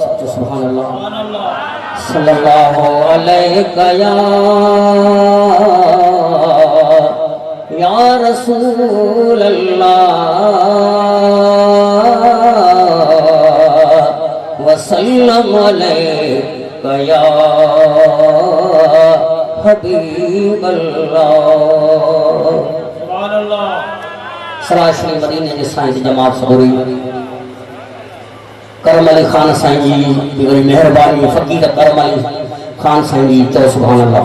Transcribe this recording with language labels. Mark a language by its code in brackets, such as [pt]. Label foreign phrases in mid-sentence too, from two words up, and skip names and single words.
[ar] سبحان الله. صلى الله عليه يا رسول الله وسلم عليك يا حبيب الله. سبحان الله. [sd] सरासरी मदीने जी साईं जी जमात सबूरी करम अली खान साईं जी वरी मेहरबानी फ़कीर करम अली खान साईं जी चओ [ar] سبحان الله.